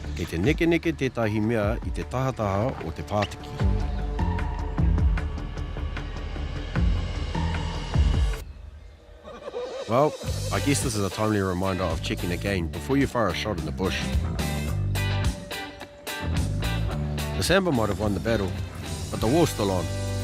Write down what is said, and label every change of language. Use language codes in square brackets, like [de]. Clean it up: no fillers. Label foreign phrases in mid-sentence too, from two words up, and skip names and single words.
[mi] te neke tētahi mea I te tahataha o te pātiki. [en] Well, I guess this is a timely reminder of checking again before you fire a shot in the bush. The Samba might have won the battle, but the war's still on.